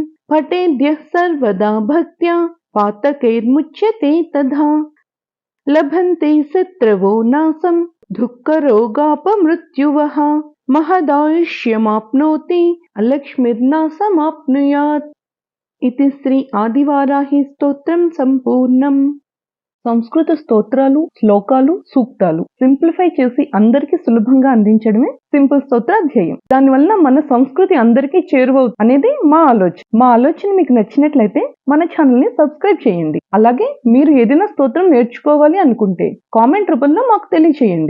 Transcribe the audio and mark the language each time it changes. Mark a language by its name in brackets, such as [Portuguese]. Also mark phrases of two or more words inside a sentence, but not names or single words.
[Sanskrit] पठेद्यः सर्वदा भक्त्या पातकैर्मुच्यते तथा। लभन्ते शत्रवो नाशं दुःखरोगापमृत्युवः। महदायुष्यमाप्नोति अलक्ष्मीर्नाशमाप्नुयात्। इति श्री आदिवाराही स्तोत्रं संपूर्णम्। [Telugu] సంస్కృత స్తోత్రాలు, శ్లోకాలు, సూక్తాలు సింప్లిఫై చేసి అందరికీ సులభంగా అందించడమే సింపుల్ స్తోత్రాధ్యాయం. దానివల్ల మన సంస్కృతి అందరికీ చేరువవుతుంది అనేది మా ఆలోచన. మా ఆలోచన మీకు నచ్చినట్లయితే మన ఛానల్ ని సబ్స్క్రైబ్ చేయండి. అలాగే మీరు ఏదైనా స్తోత్రం నేర్చుకోవాలి అనుకుంటే కామెంట్ రూపంలో మాకు తెలియచేయండి.